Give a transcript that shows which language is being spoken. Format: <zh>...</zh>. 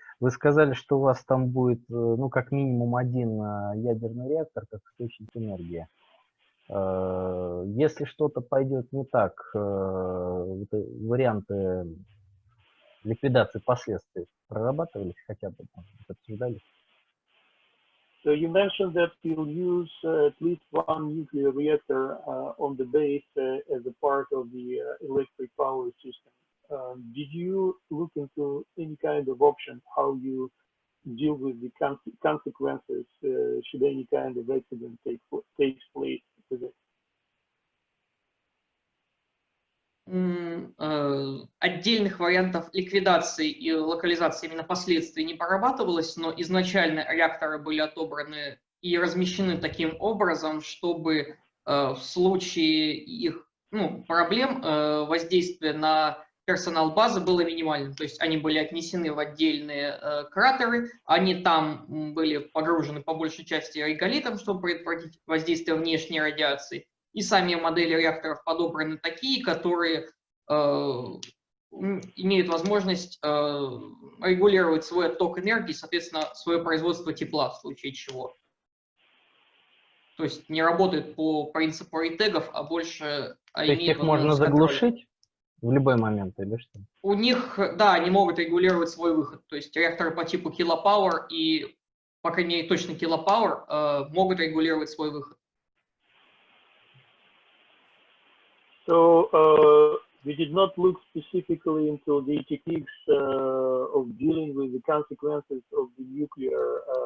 <ru>Вы сказали, что у вас там будет, как минимум один ядерный реактор, как источник энергии. Если что-то пойдет не так, варианты ликвидации последствий прорабатывались хотя бы, обсуждались?</ru> <en>So you mentioned that you'll use at least one nuclear reactor on the base as a part of the electric power system. Did you look into any kind of option how you deal with the consequences should any kind of accident takes place with it?</en> <ru>Отдельных вариантов ликвидации и локализации именно последствий не прорабатывалось, но изначально реакторы были отобраны и размещены таким образом, чтобы в случае их проблем воздействие на персонал базы было минимальным. То есть они были отнесены в отдельные кратеры, они там были погружены по большей части реголитом, чтобы предотвратить воздействие внешней радиации. И сами модели реакторов подобраны такие, которые имеют возможность регулировать свой отток энергии, соответственно, свое производство тепла в случае чего. То есть не работают по принципу рейтегов, а больше имеют их можно заглушить в любой момент или что? У них, да, они могут регулировать свой выход. То есть реакторы по типу Kilopower и, по крайней мере, точно Kilopower могут регулировать свой выход.</ru> <en>So we did not look specifically into the techniques of dealing with the consequences of the nuclear</en>